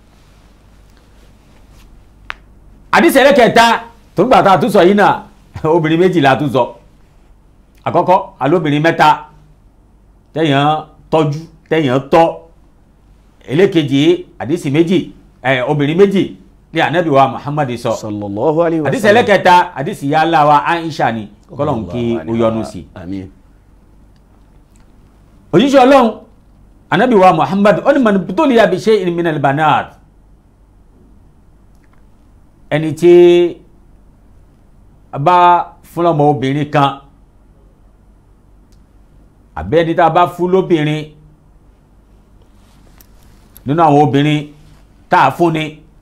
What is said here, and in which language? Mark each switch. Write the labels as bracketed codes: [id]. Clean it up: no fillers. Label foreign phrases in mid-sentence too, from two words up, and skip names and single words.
[yo] àdìsí ẹlẹ́kẹta tó ń gbà tá a tún sọ yìí náà obìnrin méjì la tún sọ àkọ́kọ́ alóbìnrin mẹ́ta tẹ̀yàn tọ́jú tẹ̀yàn tọ́ ẹlẹ́kejì àdìsí méjì obìnrin méjì ní ànábì wa Muhammad sọ [ar] صلى الله عليه وسلم. [yo] àdìsí ẹlẹ́kẹta àdìsí yálà wa Aisha ni kọ́lọ́n kí ó yọ́nú sí. àmín. òjíṣẹ́ ọlọ́run ànábì wa Muhammad ó ní [ar] من ابتلي بشيء من البنات [yo] ẹni tí a bá fún ọmọ obìnrin kan àbẹ́ ẹni tá a bá fún lóbìnrin nínú àwọn obìnrin tá a fún ni